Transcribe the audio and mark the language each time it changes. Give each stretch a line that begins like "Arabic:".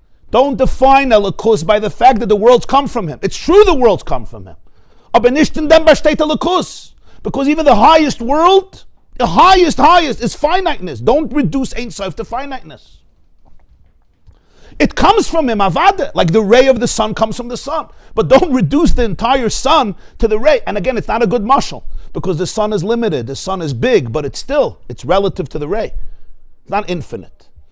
English: Don't define Elikus by the fact that the worlds come from Him. It's true the worlds come from Him.
Yiddish: Aber nicht in dem besteht Elikus.
English: Because even the highest world, the highest is finiteness. Don't reduce Ein Sof to finiteness. It comes from Him, avada, like the ray of the sun comes from the sun. But don't reduce the entire sun to the ray. And again, it's not a good mashal, because the sun is limited, the sun is big, but it's relative to the ray. It's not infinite.